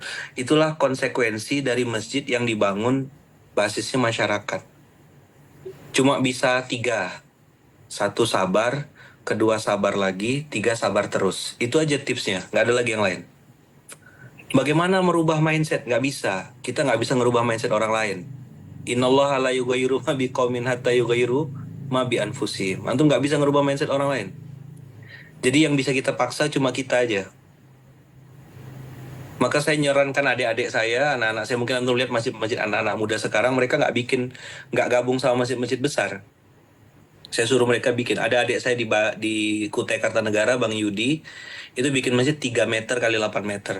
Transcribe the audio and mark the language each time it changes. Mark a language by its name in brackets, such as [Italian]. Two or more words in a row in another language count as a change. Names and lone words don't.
[Indonesian] Itulah konsekuensi dari masjid yang dibangun basisnya masyarakat. Cuma bisa 3. 1 sabar, 2 sabar lagi, 3 sabar terus. Itu aja tipsnya, nggak ada lagi yang lain. Bagaimana merubah mindset? Nggak bisa. Kita nggak bisa merubah mindset orang lain. [Arabic] إن الله لا يغير ما بقوم حتى يغيروا ما بأنفسهم. [Indonesian] Antum nggak bisa merubah mindset orang lain. Jadi yang bisa kita paksa cuma kita aja. Maka saya nyarankan adik-adik saya, anak-anak saya, mungkin antum lihat masjid-masjid anak-anak muda sekarang, mereka nggak gabung sama masjid-masjid besar. Saya suruh mereka bikin. Ada adik saya di Kutai Kartanegara, Bang Yudi, itu bikin masjid 3 meter kali 8 meter.